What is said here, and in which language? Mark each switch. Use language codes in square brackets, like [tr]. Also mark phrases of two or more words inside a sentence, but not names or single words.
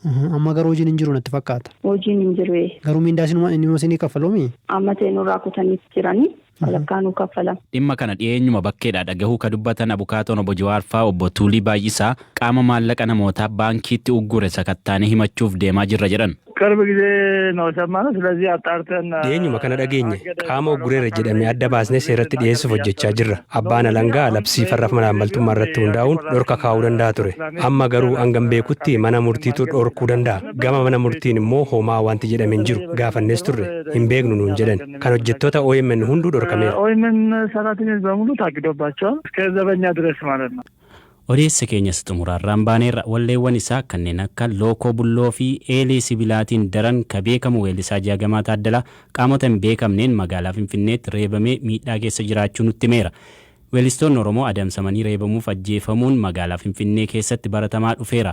[om] Amma garuu hojiin hin jiru natti fakkaata. Hojiin hin jiru. Garuu miindaa isinii kaffaloomi? Amma teenurraa kutanii jiranii. Walakkaanuu kaffalama. Dhimma kana dhiyeenyuma bakkeedhaa dhagahuu ka dubbatan abukaatoon obbo Jawaar fa'aa obbo Tuulii Baay'isaa qaama maallaqa namootaa baankiitti uggure sakattaanii himachuuf deemaa jirra jedhan. [am] ቅርብ ጊዜ ነው የሰማነው። ስለዚህ አጣርተን [om] dhiyeenyuma kana dhageenye qaama uggureera jedhamee adda baasnee seeratti dhiyeessuuf hojjechaa jirra. Abbaan alangaa labsii farra malaammaltummaa irratti hundaa'uun dhorka kaa'uu danda'a ture. Amma garuu hangam beekutti mana murtiitu dhorkuu danda'a. Gama mana murtiin immoo homaa wanti jedhame hin jiru. Gaafannees turre hin beeknu nuun jedhan. Kan hojjettoota OMN hunduu dhorkameera. [am] OMN ሰራተኞች በሙሉ ታግዶባቸዋል እስከ ዘበኛ ድረስ ማለት ነው. [om] Odeessa keenyas xumuraarraan baaneerra walleewwan isaa kanneen akka lookoo bulloo fi eelii sibilaatiin daran ka beekamu weellisaa Jaagamaa Taaddalaa qaamota hin beekamneen magaalaa Finfinneetti reebamee miidhaa keessa jiraachuu nutti himeera. Weellistoonni Oromoo adamsamanii reebamuuf ajjeefamuun magaalaa Finfinnee keessatti baratamaa dhufeera.